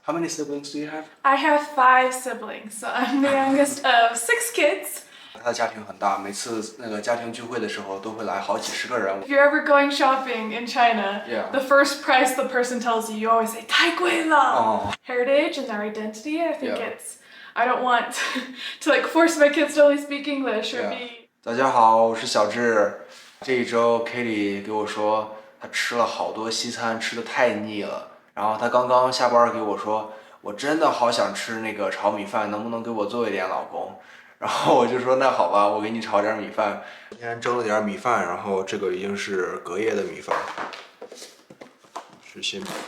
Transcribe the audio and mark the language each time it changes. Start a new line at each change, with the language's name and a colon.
English: How many siblings do you have? I have 5 siblings, so I'm the youngest of 6 kids.
Chinese: 他的家庭很大，每次那个家庭聚会的时候都会来好几十个人。
English: If you're ever going shopping in China, Yeah. the first price the person tells you, you always say
Chinese: 太贵了.
English: Oh. Heritage and their identity, I think Yeah. I don't want to like force my kids to only speak English or Yeah. be.
Chinese: 大家好，我是小智。这一周 Katie 给我说，她吃了好多西餐，吃的太腻了。然后她刚刚下班给我说，我真的好想吃那个炒米饭，能不能给我做一点，老公？然后我就说那好吧，我给你炒点米饭。今天蒸了点米饭，然后这个已经是隔夜的米饭，是新米饭。